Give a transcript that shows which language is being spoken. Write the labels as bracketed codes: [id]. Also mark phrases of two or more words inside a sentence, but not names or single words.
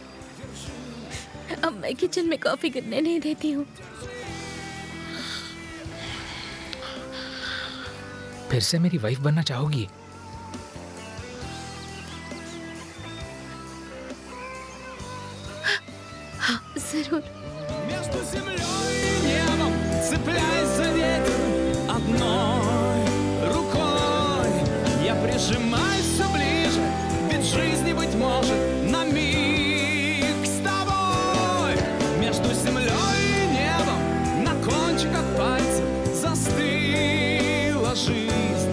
[hi] अब मैं किचन में कॉफी करने नहीं देती हूँ। फिर से मेरी वाइफ बनना चाहोगी? हाँ, जरूर। [ru] Прижимайся ближе, ведь жизни, быть может, на миг с тобой. Между землей и небом, на кончиках пальцев застыла жизнь.